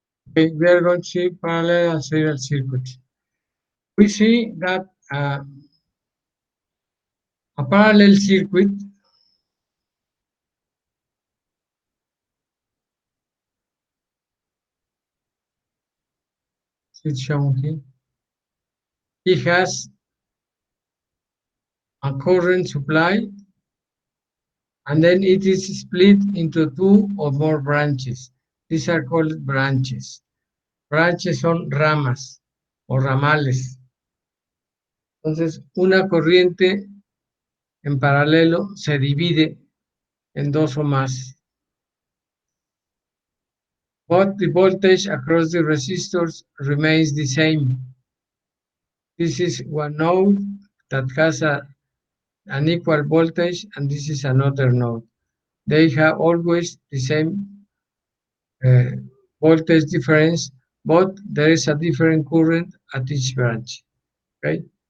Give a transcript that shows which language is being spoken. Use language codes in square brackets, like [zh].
[en] okay, we are going to see parallel and serial circuits. We see that a parallel circuit is shown here. It has a current supply and then it is split into two or more branches. These are called branches. [es] Branches son ramas o ramales. Entonces, una corriente en paralelo se divide en dos o más. [en] But the voltage across the resistors remains the same. This is one node that has an equal voltage, and this is another node. They have always the same uh, voltage difference, but there is a different current at each branch. Okay.